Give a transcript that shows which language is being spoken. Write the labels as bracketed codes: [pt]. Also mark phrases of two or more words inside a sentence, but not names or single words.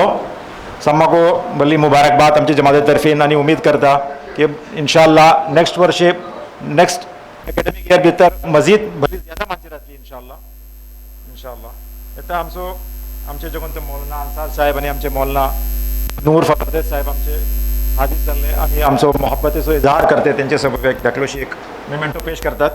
[kok] सामाको बल्ली मुबारकबाद आमची जमाते तर्फेन आनी उमेद करता की [ar] إن شاء الله [kok] नेक्स्ट वर्षे [en] next academic year [kok] भितर मजीद बरी ज्यादा मानसी जातली [ar] إن شاء الله. [kok] आता आमचे जो कोणते मौलाना अंसार साहेब आणि आमचे मौलाना नूर फरदेद साहेब आमचे हाजीर जाल्ले आनी आमचो मोहब्बतेचो इजहार करते त्यांचे सबब एक धाकलोशी एक मेमेंटो पेश करतात.